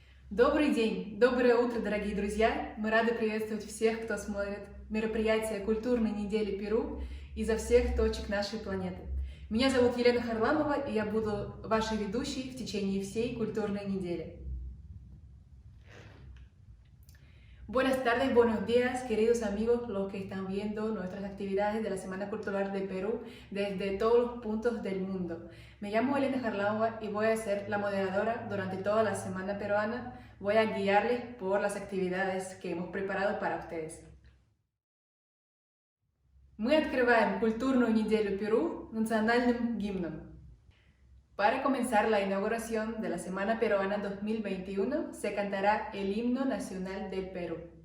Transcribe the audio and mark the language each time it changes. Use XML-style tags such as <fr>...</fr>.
<ru>Добрый день, доброе утро, дорогие друзья! Мы рады приветствовать всех, кто смотрит мероприятие культурной недели Перу изо всех точек нашей планеты. Меня зовут Елена Харламова, и я буду вашей ведущей в течение всей культурной недели.</ru> <es>Buenas tardes, buenos días, queridos amigos, los que están viendo nuestras actividades de la Semana Cultural de Perú desde todos los puntos del mundo. Me llamo Elena Harlamova y voy a ser la moderadora durante toda la Semana Peruana. Voy a guiarles por las actividades que hemos preparado para ustedes.</es> <ru>Мы открываем культурную неделю Перу национальным гимном.</ru> <es>Para comenzar la inauguración de la Semana Peruana 2021, se cantará el himno nacional del Perú.</es>